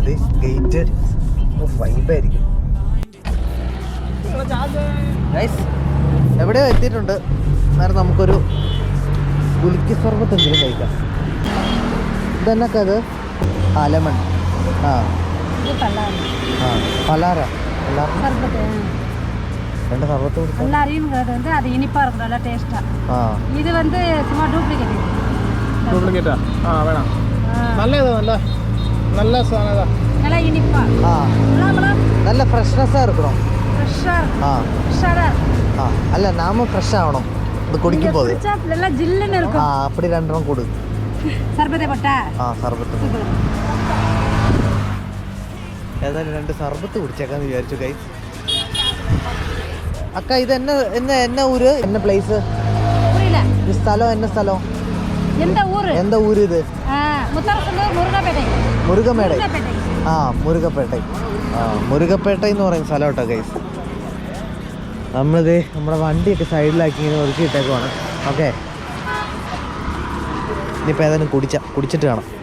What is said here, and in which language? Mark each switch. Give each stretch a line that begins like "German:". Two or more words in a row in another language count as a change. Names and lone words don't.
Malayalam: ഇത് ഗേറ്റ് വൈബായിരിക്കും. എവിടെയോ എത്തിയിട്ടുണ്ട്. നേരെ നമുക്കൊരു പുലിക്ക് സർബത്തെങ്കിലും കഴിക്കാം. ഇതെന്നൊക്കെ അത് ലെമൺ.
Tamil: പലാര ரெண்டு சர்பத்து நல்லா அறியும் வந்து அது இனிப்பா இருக்கும், நல்லா டேஸ்டா. இது வந்து சும்மா
Malayalam: ഡ്യൂപ്ലിക്കേറ്റാ? വേണം. നല്ല സാധനതാ.
Tamil: நல்லா இனிப்பா.
Malayalam: നല്ല ഫ്രഷ്നെസ്സാ ഇരിക്കണം. അല്ല നാമ ഫ്രഷ് ആവണം. ഇത് കുടിക്കുമ്പോൾ
Tamil: நல்லா ஜில்லுன்னு இருக்கும். அப்படி ரெண்டரம் கொடு. சர்பத்தை போட்டா?
Malayalam: സർബത്ത്. ഏതായാലും 2 സർബത്ത് കുടിച്ചേക്കാന്ന് വിചാരിച്ചു. ഗൈസ്
Tamil: அக்கா இது என்ன ஊர், என்ன ப்ளேஸ்? புரியல.
Malayalam: ഈ സ്ഥലം എന്ന സ്ഥലം?
Tamil: எந்த ஊரு? எந்த ஊர் இது?
Malayalam: മുത്തറസല്ലൂർ മുരുകപ്പേട്ടை. മുരുകമേടൈ. മുരുകപ്പേട്ടൈ. മുരുകപ്പേട്ടൈ എന്ന് പറയുന്ന സ്ഥലം കേട്ടോ ഗൈസ്. നമ്മളിത് നമ്മുടെ വണ്ടിയൊക്കെ സൈഡിലാക്കി ഇങ്ങനെ ഒതുക്കിയിട്ടേക്കുവാണ്. ഓക്കെ, ഇനിയിപ്പോൾ ഏതായാലും കുടിച്ചിട്ട് കാണാം.